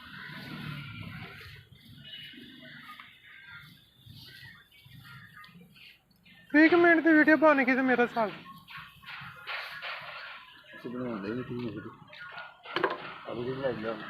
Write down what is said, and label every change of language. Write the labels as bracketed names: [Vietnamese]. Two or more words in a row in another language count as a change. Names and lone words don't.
[Hindi] एक मिनट की वीडियो पाने की तो मेरा साल [Indonesian] sebelum ada ini tuh gitu aku juga lagi